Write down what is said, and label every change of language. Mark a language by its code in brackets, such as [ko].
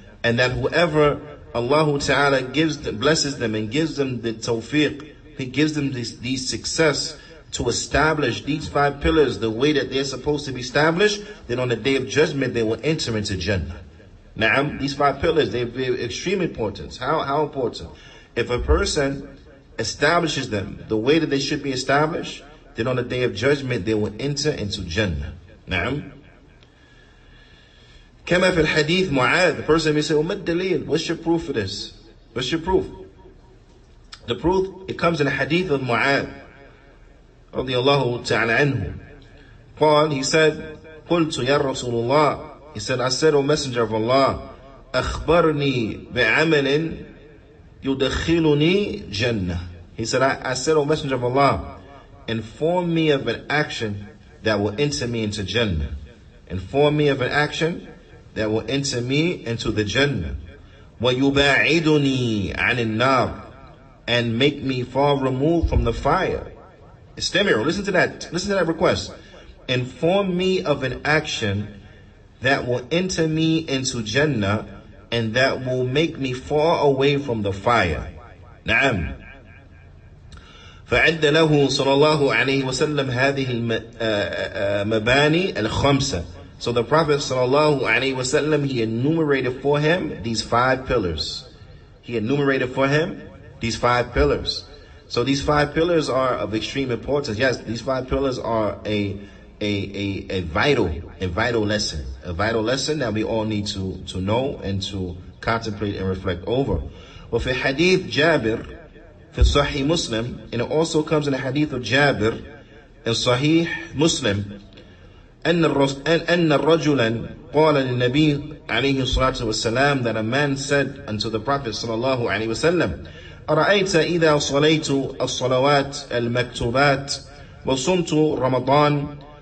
[en] And that whoever Allah Ta'ala blesses them and gives them the tawfiq, He gives them these success to establish these 5 pillars the way that they're supposed to be established, then on the day of judgment they will enter into Jannah. Now, these 5 pillars, they're extreme importance. How important? If a person establishes them the way that they should be established, then on the day of judgment they will enter into Jannah. [ar] Now, كما في الحديث معاذ. [en] The person may say, "Oh, what dalil? What's your proof for this? What's your proof?" The proof, it comes in the hadith of Mu'adh radiyallahu ta'ala anhu. [ar] قال, [en] he said, [ar] قلت يا رسول الله. [en] He said, I said, O Messenger of Allah, [ar] أخبرني بعمل يدخلني جنة. [en] He said, I said, O Messenger of Allah, inform me of an action that will enter me into Jannah. Inform me of an action that will enter me into the Jannah. [ar] ويباعدني عن النار. [en] And make me far removed from the fire. Istami'u, listen to that request. Inform me of an action that will enter me into Jannah and that will make me far away from the fire. [ar] نعم. فعد له صلى الله عليه وسلم هذه المباني الخمسة. [en] So the Prophet sallallahu alaihi wasallam, he enumerated for him these 5 pillars. He enumerated for him these 5 pillars. So these 5 pillars are of extreme importance. Yes, these 5 pillars are a vital lesson. A vital lesson that we all need to know and to contemplate and reflect over. [ar] وفي حديث جابر في صحيح مسلم, [en] and it also comes in the hadith of Jabir in Sahih Muslim, [ar] أن رجلا قال للنبي عليه الصلاة والسلام, [en] that a man said unto the Prophet [ar] صلى الله عليه وسلم, أرأيت إذا صليت الصلوات المكتوبات وصمت رمضان